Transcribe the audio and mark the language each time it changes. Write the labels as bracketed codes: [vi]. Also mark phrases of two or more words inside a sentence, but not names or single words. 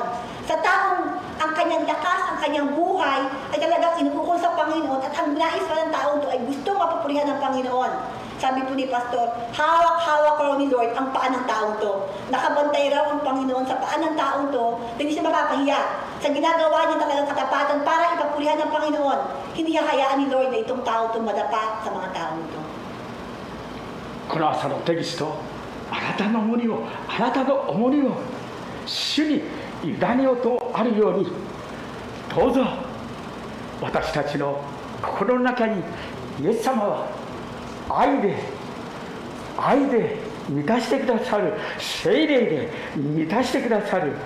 [tl] Sa taong ang kanyang lakas, ang kanyang buhay ay talagang inuukol sa Panginoon at ang nais pa kapangyarihan ng Panginoon. Sabi po ni Pastor, hawak-hawak raw ni Lord ang paa ng taong to. Nakabantay raw ang Panginoon sa paa ng taong to, hindi siya mapapahiya. Sa ginagawa niya talagang katapatan para ipapurihan ng Panginoon, hindi niya hayaan ni Lord na itong tao to madapa sa mga taong to. [ja] この朝のテキスト、あなたの重荷を、あなたの重荷を主に委ねようとあるように、どうぞ私たちの心の中にイエス様は愛で満たしてくださる、聖霊で満たしてくださる。